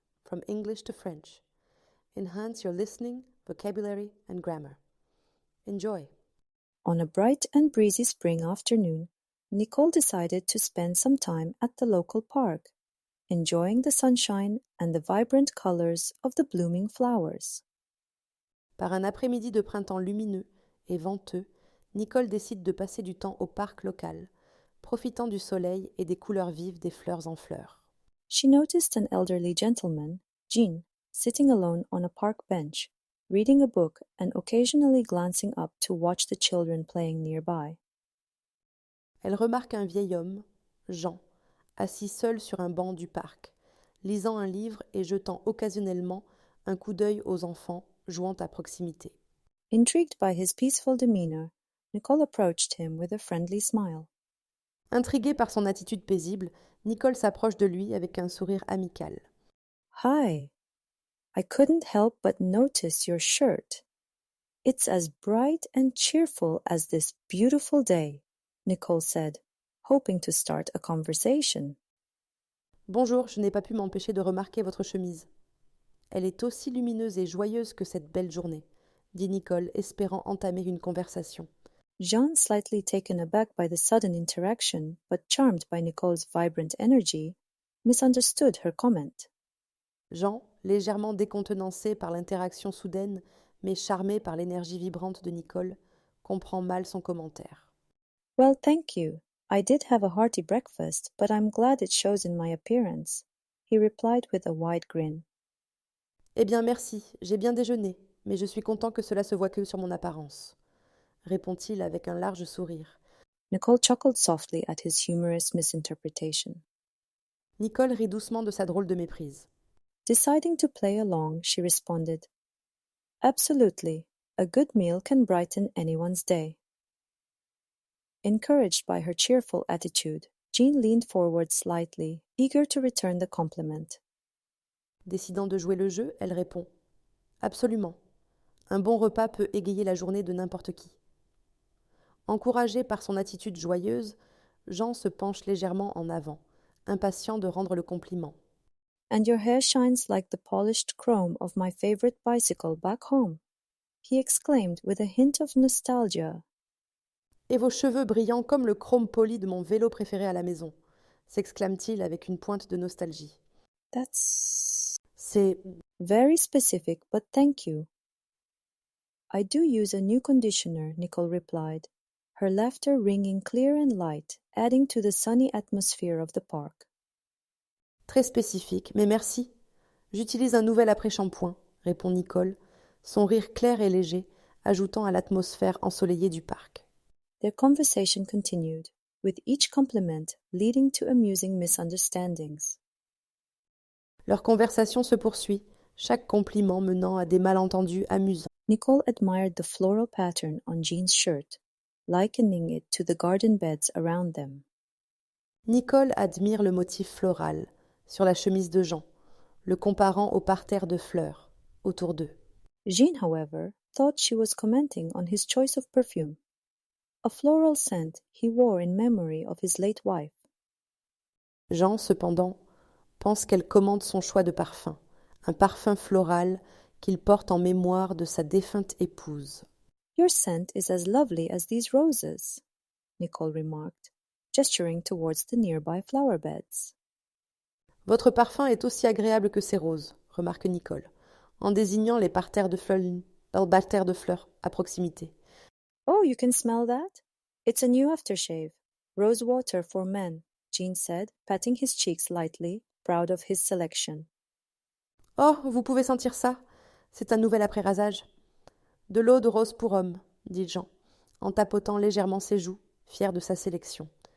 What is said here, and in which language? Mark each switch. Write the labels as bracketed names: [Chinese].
[English] From English to French. Enhance your listening, vocabulary, and grammar. Enjoy. On a bright and breezy spring afternoon, Nicole decided to spend some time at the local park, enjoying the sunshine and the vibrant colors of the blooming flowers. [French] Par un après-midi de printemps lumineux et venteux, Nicole décide de passer du temps au parc local, profitant du soleil et des couleurs vives des fleurs en fleurs. [English] She noticed an elderly gentleman, Jean, sitting alone on a park bench, reading a book and occasionally glancing up to watch the children playing nearby. [French] Elle remarque un vieil homme, Jean, assis seul sur un banc du parc, lisant un livre et jetant occasionnellement un coup d'œil aux enfants jouant à proximité. [English] Intrigued by his peaceful demeanor, Nicole approached him with a friendly smile. [French] Intriguée par son attitude paisible, Nicole s'approche de lui avec un sourire amical. [English] Hi, I couldn't help but notice your shirt. It's as bright and cheerful as this beautiful day, Nicole said, hoping to start a conversation. [French] Bonjour, je n'ai pas pu m'empêcher de remarquer votre chemise. Elle est aussi lumineuse et joyeuse que cette belle journée, dit Nicole, espérant entamer une conversation. [English] Jean, slightly taken aback by the sudden interaction, but charmed by Nicole's vibrant energy, misunderstood her comment. [French] Jean, légèrement décontenancé par l'interaction soudaine, mais charmé par l'énergie vibrante de Nicole, comprend mal son commentaire. [English] Well, thank you. I did have a hearty breakfast, but I'm glad it shows in my appearance, he replied with a wide grin. [French] Eh bien merci, j'ai bien déjeuné, mais je suis content que cela se voie que sur mon apparence, répond-il avec un large sourire. [English] Nicole chuckled softly at his humorous misinterpretation. [French] Nicole rit doucement de sa drôle de méprise. [English] Deciding to play along, she responded, Absolutely. A good meal can brighten anyone's day. Encouraged by her cheerful attitude, Jean leaned forward slightly, eager to return the compliment. [French] Décidant de jouer le jeu, elle répond « Absolument. Un bon repas peut égayer la journée de n'importe qui. » Encouragé par son attitude joyeuse, Jean se penche légèrement en avant, impatient de rendre le compliment. [English] And your hair shines like the polished chrome of my favorite bicycle back home, he exclaimed with a hint of nostalgia. [French] Et vos cheveux brillants comme le chrome poli de mon vélo préféré à la maison, s'exclame-t-il avec une pointe de nostalgie. C'est [English] very specific, but thank you. I do use a new conditioner, Nicole replied, her laughter ringing clear and light, adding to the sunny atmosphere of the park. [French] très spécifique, mais merci. J'utilise un nouvel après-shampoing, répond Nicole, son rire clair et léger, ajoutant à l'atmosphère ensoleillée du parc. [English] Their conversation continued, with each compliment leading to amusing misunderstandings. [French] Leur conversation se poursuit, chaque compliment menant à des malentendus amusants. [English] Nicole admired the floral pattern on Jean's shirt, likening it to the garden beds around them. [French] Nicole admire le motif floral sur la chemise de Jean, le comparant au parterre de fleurs autour d'eux. [English] Jean, however, thought she was commenting on his choice of perfume, a floral scent he wore in memory of his late wife. [French] Jean, cependant, pense qu'elle commente son choix de parfum, un parfum floral qu'il porte en mémoire de sa défunte épouse. [English] Your scent is as lovely as these roses, Nicole remarked, gesturing towards the nearby flower beds. [French] Votre parfum est aussi agréable que ces roses, remarque Nicole, en désignant les parterres de fleurs à proximité. [English] Oh, you can smell that? It's a new aftershave. Rose water for men, Jean said, patting his cheeks lightly, proud of his selection. [French] Oh, vous pouvez sentir ça? C'est un nouvel après-rasage. De l'eau de rose pour homme, dit Jean, en tapotant légèrement ses joues, fier de sa sélection.